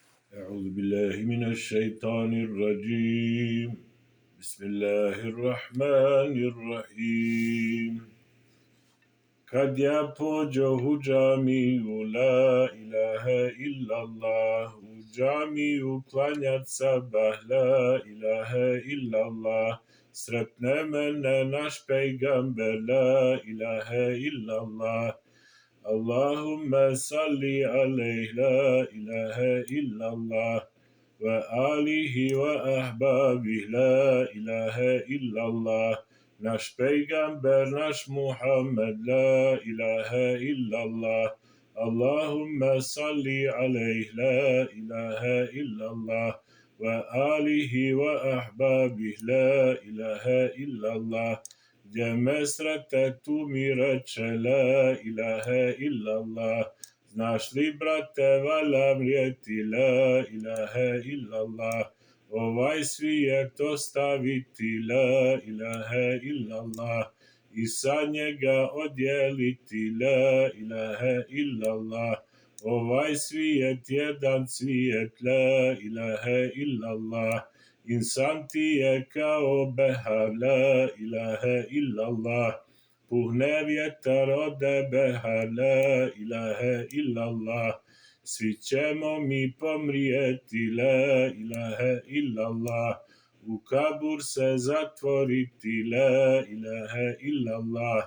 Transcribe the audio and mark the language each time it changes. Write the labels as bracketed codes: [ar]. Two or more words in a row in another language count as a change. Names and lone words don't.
[ar] أعوذ بالله من الشيطان الرجيم. بسم الله الرحمن الرحيم. [bs] Kad ja pođoh u džamiju, [ar] لا إله إلا الله, [bs] u džamiju klanjat sabah, [ar] لا إله إلا الله, [bs] sretne mene naš pejgamber, [ar] لا إله إلا الله. اللهم صل عليه، لا إله إلا الله، وآله وأحبابه، لا إله إلا الله. [bs] Naš pejgamber, naš Muhammed, [ar] لا إله إلا الله. اللهم صل عليه، لا إله إلا الله، وآله وأحبابه، لا إله إلا الله. [bs] Gdje me srete tu mi reče, [ar] لا إله إلا الله. [bs] Znaš li, brate, valja mrijeti, [ar] لا إله إلا الله. [bs] Ovaj svijet ostaviti, [ar] لا إله إلا الله. [bs] I sa njega odjeliti, [ar] لا إله إلا الله. [bs] Ovaj svijet jedan svijet, [ar] لا إله إلا الله. [bs] İnsan ti je kao behar, [ar] لا إله إلا الله. [bs] Puhne vjetar ode behar, [ar] لا إله إلا الله. [bs] Svi ćemo mi pomrijeti, [ar] لا إله إلا الله. [bs] U kabur se zatvoriti, [ar] لا إله إلا الله.